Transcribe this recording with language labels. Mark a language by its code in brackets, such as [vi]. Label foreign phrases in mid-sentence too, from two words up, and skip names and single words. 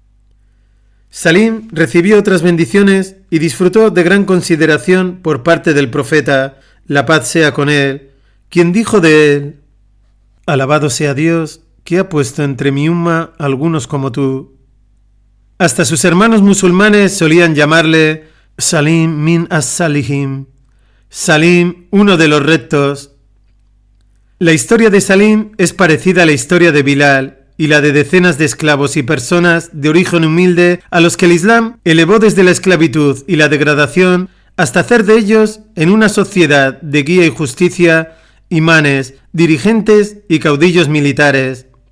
[es] Salim recibió otras bendiciones y disfrutó de gran consideración por parte del profeta, la paz sea con él, quien dijo de él: alabado sea Dios, que ha puesto entre mi umma algunos como tú. Hasta sus hermanos musulmanes solían llamarle Salim [ar] من الصالحين, [es] Salim, uno de los rectos. La historia de Salim es parecida a la historia de Bilal y la de decenas de esclavos y personas de origen humilde a los que el Islam elevó desde la esclavitud y la degradación hasta hacer de ellos, en una sociedad de guía y justicia, imanes, dirigentes y caudillos militares.